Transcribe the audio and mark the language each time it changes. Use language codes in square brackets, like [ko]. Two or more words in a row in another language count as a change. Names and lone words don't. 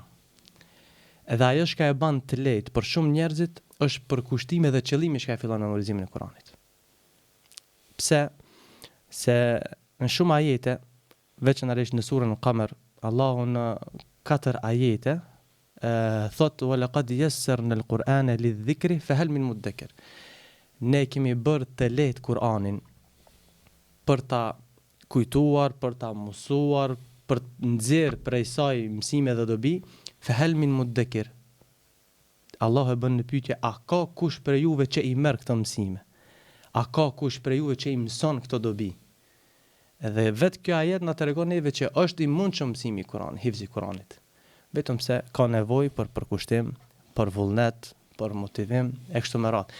[sq] Edhe ajo që e ban të lehtë për shumë njerëzit është për kushtime dhe qëllimi që e fillon memorizimin e Kuranit. Pse? Se në shumë ajete, veçanërisht në surën Al-Qamar, Allahu në 4 ajete thot [ar] وَلَقَدْ يَسَّرْنَا الْقُرْآنَ لِلذِّكْرِ فَهَلْ مِنْ مُدَّكِرٍ. [sq] Ne kemi bërë të lehtë Kur'anin për ta kujtuar, për ta mësuar, për të nxjerrë prej saj mësime dhe dobi, [ar] فَهَلْ مِنْ مُدَّكِرٍ. [sq] Allah e bën në pyetje, a ka kush për juve që i merr këto mësime? A ka kush për juve që i mëson këto dobi? Edhe vetë kjo ajet na tregon neve që është i mundshëm mësimi i Kuranit, hifzi i Kuranit. Vetëm se ka nevojë për përkushtim, për vullnet, për motivim, e kështu me radhë.